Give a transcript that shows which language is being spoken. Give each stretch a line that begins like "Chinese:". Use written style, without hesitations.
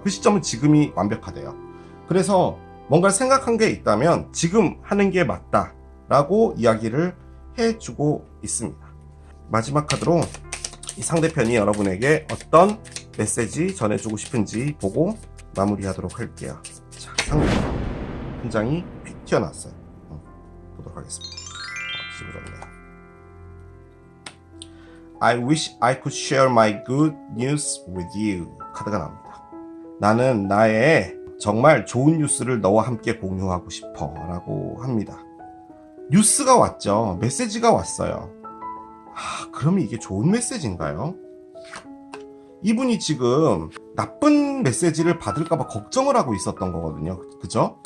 Korean: 그 시점은 지금이 완벽하대요. 그래서 뭔가 생각한 게 있다면 지금 하는 게 맞다 라고 이야기를 해주고 있습니다. 마지막 카드로 이 상대편이 여러분에게 어떤 메시지 전해주고 싶은지 보고 마무리하도록 할게요. 자, 상대편 한 장이 픽 튀어나왔어요. 보도록 하겠습니다. 씹어졌네요.
English: I wish I could share my good news with you.
Korean: 카드가 나옵니다. 나는 나의 정말 좋은 뉴스를 너와 함께 공유하고 싶어 라고 합니다. 뉴스가 왔죠. 메시지가 왔어요. 그러면 이게 좋은 메시지인가요? 이분이 지금 나쁜 메시지를 받을까봐 걱정을 하고 있었던 거거든요. 그죠?